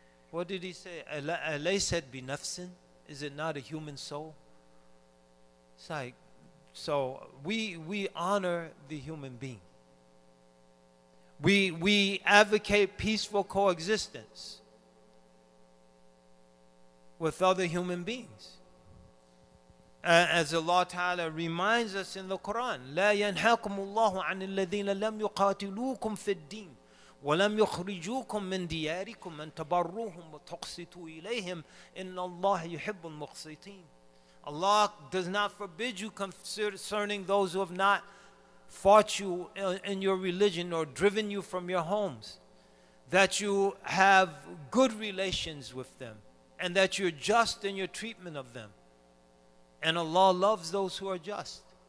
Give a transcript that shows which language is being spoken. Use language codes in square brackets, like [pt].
[en] What did he say? [ar] أَلَيْسَتْ بِنَفْسٍ? [en] Is it not a human soul? It's like, so we honor the human being. We advocate peaceful coexistence with other human beings. As Allah Ta'ala reminds us in the Quran, [ar] لا ينهاكم الله عن الذين لم يقاتلوكم في الدين ولم يخرجوكم من دياركم أن تبروهم وتقسطوا إليهم إن الله يحب المقسطين. [en] Allah does not forbid you concerning those who have not fought you in your religion or driven you from your homes, that you have good relations with them and that you're just in your treatment of them. And Allah loves those who are just.